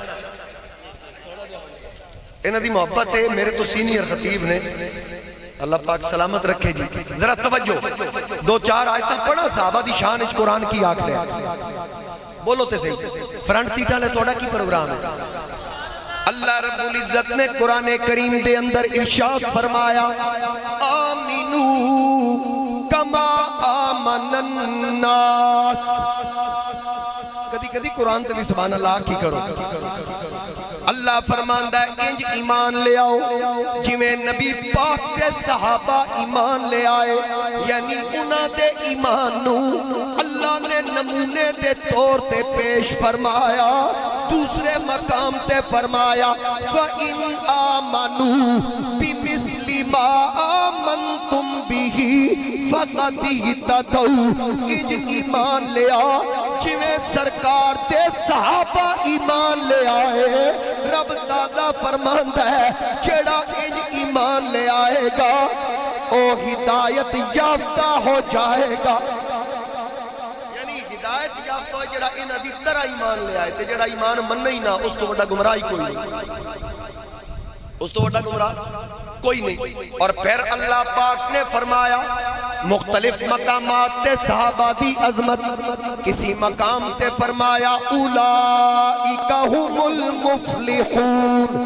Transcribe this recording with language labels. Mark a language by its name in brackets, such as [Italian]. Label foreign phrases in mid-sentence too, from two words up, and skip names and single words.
[Punjabi] انہاں دی محبت ہے، میرے تو سینئر خطیب نے، اللہ پاک سلامت رکھے جی، ذرا توجہ، دو چار آیتیں پڑھا صحابہ دی شان اچ قرآن کی آکھ رہے بولو تے صحیح، [English] front seats [Punjabi] لے توڑا کی پروگرام ہے۔ اللہ رب العزت نے قرآن کریم دے اندر ارشاد فرمایا [Arabic] آمینو کما آمن الناس. [Punjabi] کدی کدی قرآن تے بھی [Arabic] سبحان اللہ [Punjabi] کی کرو. اللہ فرماندا ہے انج ایمان لے آؤ جویں نبی پاک دے صحابہ ایمان لے آئے. یعنی انہاں دے ایمان نو اللہ نے نمونے دے طور تے پیش فرمایا. دوسرے مقام تے فرمایا [Arabic] فَإِنْ آمَنُوا بِمِثْلِ مَا آمَنْتُمْ بِهِ فَقَدْ اهْتَدَوْا. [Punjabi] انج ایمان لے آ جویں سرکار تے صحابہ ایمان لے آئے. رب تعالیٰ فرماندا ہے جیڑا انج ایمان لے آئے گا او ہدایت یافتہ ہو جائے گا. یعنی ہدایت یافتہ جیڑا انہاں دی طرح ایمان لے آئے تے جیڑا ایمان مننا ہی نہ اس تو بڑا گمراہی کوئی نہیں. اس تو بڑا گمراہ کوئی نہیں. اور پھر اللہ پاک نے فرمایا مختلف مقامات تے صحابہ دی عظمت. کسی مقام تے فرمایا [Arabic] اولئک هم المفلحون.